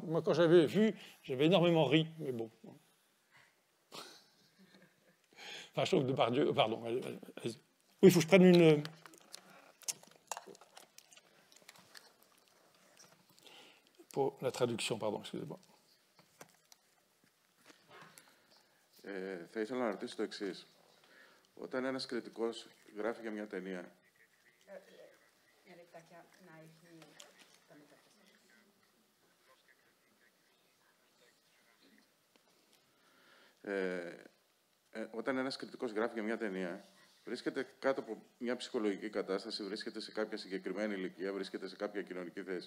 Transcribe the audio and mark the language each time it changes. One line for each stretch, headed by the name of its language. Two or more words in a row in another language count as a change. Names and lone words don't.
French: Moi, quand j'avais vu, j'avais énormément ri, mais bon. Enfin, je trouve de Depardieu. Pardon, allez. Oui, il faut que je prenne une. pour la traduction, pardon, excusez-moi.
Greek: Θα ήθελα να ρωτήσω το εξής. Όταν ένας κριτικός γράφει για μια ταινία, βρίσκεται κάτω από μια ψυχολογική κατάσταση, βρίσκεται σε κάποια συγκεκριμένη ηλικία, βρίσκεται σε κάποια κοινωνική θέση.